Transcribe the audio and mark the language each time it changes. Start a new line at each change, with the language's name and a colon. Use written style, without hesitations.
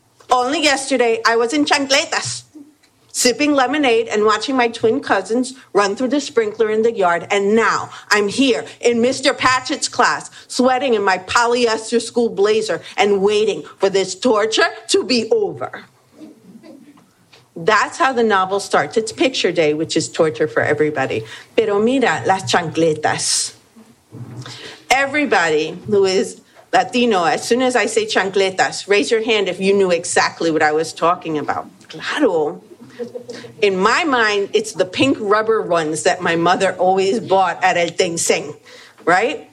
English: only yesterday, I was in chancletas, sipping lemonade and watching my twin cousins run through the sprinkler in the yard. And now I'm here in Mr. Patchett's class, sweating in my polyester school blazer and waiting for this torture to be over. That's how the novel starts. It's picture day, which is torture for everybody.
Spanish: Pero mira las chancletas.
English: Everybody who is Latino, as soon as I say chancletas, raise your hand if you knew exactly what I was talking about.
Spanish: Claro.
English: In my mind, it's the pink rubber ones that my mother always bought at El Tengseng, right?